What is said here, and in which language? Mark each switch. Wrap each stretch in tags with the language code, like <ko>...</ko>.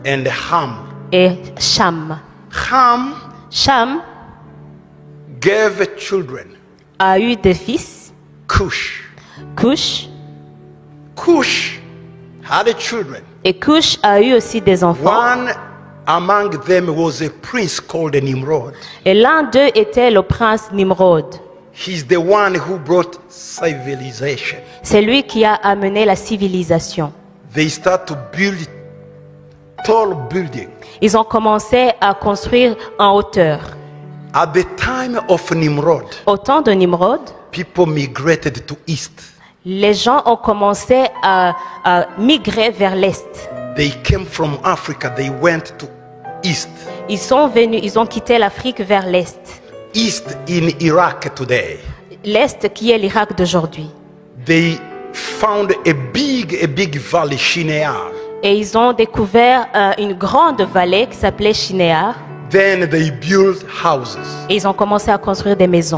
<en>and Ham.</en> <fr>et Cham. Cham</fr> <en>Gave children.</en> <fr>a eu des fils.</fr> <en>Cush. Cush. Cush had children.</en> <fr>Et Cush a eu aussi des enfants.</fr> <en>One among them was a prince called Nimrod.</en> <fr>Et l'un d'eux était le prince Nimrod.</fr> <en>He's the one who brought civilization.</en> <fr>C'est lui qui a amené la civilisation.</fr> <en>They start to build tall buildings.</en> <fr>Ils ont commencé à construire en hauteur.</fr> <en>At the time of Nimrod,</en> <fr>Au temps de Nimrod,</fr> <en>people migrated to east.</en> <fr>les gens ont commencé à migrer vers l'est.</fr> <en>They came from Africa, they went to east.</en> <fr>Ils sont venus, ils ont quitté l'Afrique vers l'est.</fr> <en>East in Iraq today.</en> <fr>L'est qui est l'Irak d'aujourd'hui.</fr> <en>They found a big valley, Shinear.</en> <fr>Et ils ont découvert une grande vallée qui s'appelait Shinéar.</fr> <en>Then they built houses.</en> <fr>Et ils ont commencé à construire des maisons.</fr>